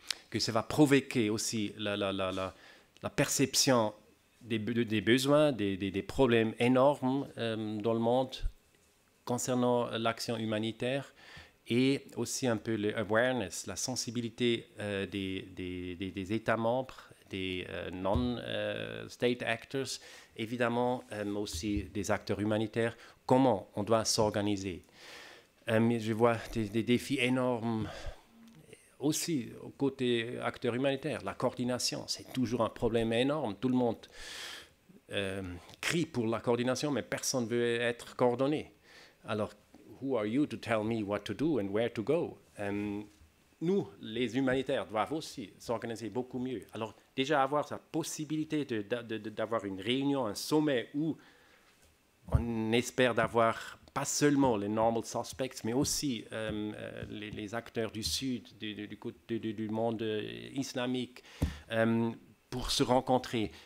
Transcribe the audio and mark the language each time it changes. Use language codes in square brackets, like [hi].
[fr] que ça va provoquer aussi la perception des besoins, des problèmes énormes dans le monde concernant l'action humanitaire et aussi un peu l'awareness, la sensibilité des États membres, des non-state actors, évidemment aussi des acteurs humanitaires, comment on doit s'organiser. Je vois des défis énormes aussi au côté acteurs humanitaires. La coordination, c'est toujours un problème énorme. Tout le monde crie pour la coordination, mais personne ne veut être coordonné. [en] Alors, who are you to tell me what to do and where to go? [fr] Nous, les humanitaires, doivent aussi s'organiser beaucoup mieux. Alors, déjà avoir sa possibilité d'avoir une réunion, un sommet où on espère d'avoir pas seulement les normal suspects, mais aussi les acteurs du Sud, du monde islamique, pour se rencontrer.